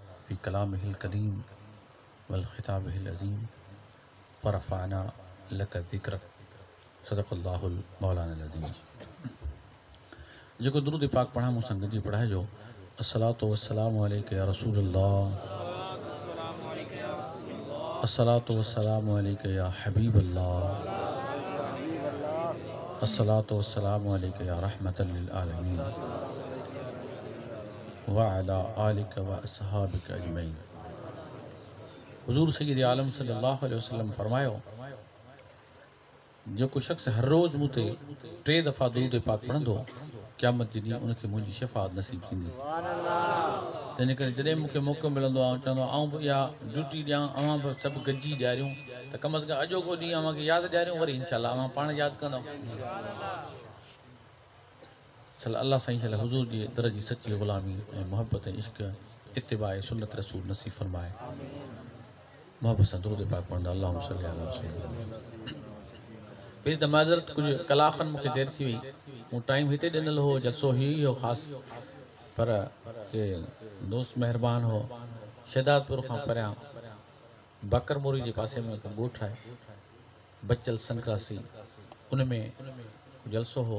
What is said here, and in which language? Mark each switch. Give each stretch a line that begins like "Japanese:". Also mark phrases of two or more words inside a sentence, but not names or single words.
Arabic: في كلامه القديم وخطابه العظيم فرفعنا لك ذكرك صدق الله مولانا العظيم.
Sindhi: जेको दुरूद पाक पढ़ा मूंसां गॾिजी पढ़ाइजो।
Arabic: الصلاة والسلام عليك يا رسول الله، الصلاة والسلام عليك يا حبيب الله، الصلاة والسلام عليك يا رحمة للعالمين وعلى آلك وأصحابك أجمعين.
Sindhi: हुज़ूर सय्यद आलम
Arabic: صلى الله عليه وسلم
Sindhi: फरमायो, जेको शख़्स हर रोज़ मूं ते 3 दफ़ा दुरूद पाक पढ़ंदो, क़यामत जे ॾींहुं उनखे मुंहिंजी शफ़ाअत नसीब थींदी। तंहिंजे करे जॾहिं मूंखे मौक़ो मिलंदो आहे चवंदो आऊं बि इहा ड्यूटी ॾियां, अवां बि सभु गॾिजी ॾियारियूं, त कम अज़ कम अॼोको ॾींहुं अव्हांखे यादि ॾियारियूं, वरी इंशाअल्लाह अव्हां पाण यादि कंदव। चल अल्लाह साईं चल हुज़ूर जी दर जी सची ग़ुलामी ऐं मोहब्बत ऐं इश्क़ इत्तिबाए सुन्नत रसूल नसीब फरमाए। मोहब्बत सां दुरूद पाक पढ़ंदा
Arabic: اللهم صل على رسول الله.
Sindhi: पहिरीं त माज़रत, कुझु कलाकनि मूंखे देरि थी वई। मूं टाइम हिते ॾिनल हो, जलसो हीअ ई हो ख़ासि, पर के दोस्त महिरबान हो शहदादपुर खां परियां बकर मोरी जे पासे में हिकु ॻोठु आहे बचल संक्रासी, उन में जलसो हो।